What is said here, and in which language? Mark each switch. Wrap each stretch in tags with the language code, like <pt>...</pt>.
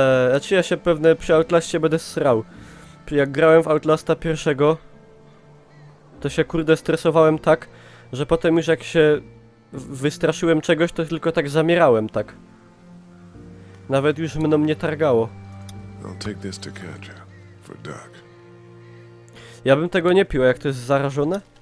<pl>Znaczy ja się pewnie przy Outlastie będę srał. Jak grałem w Outlasta pierwszego, to się kurde stresowałem tak, że potem już jak się wystraszyłem czegoś, to tylko tak zamierałem, tak. Nawet już mną nie targało.</pl> <en>I'll take this to Katja for Doc.</en> <pl>Ja bym tego nie pił, a jak to jest zarażone?</pl>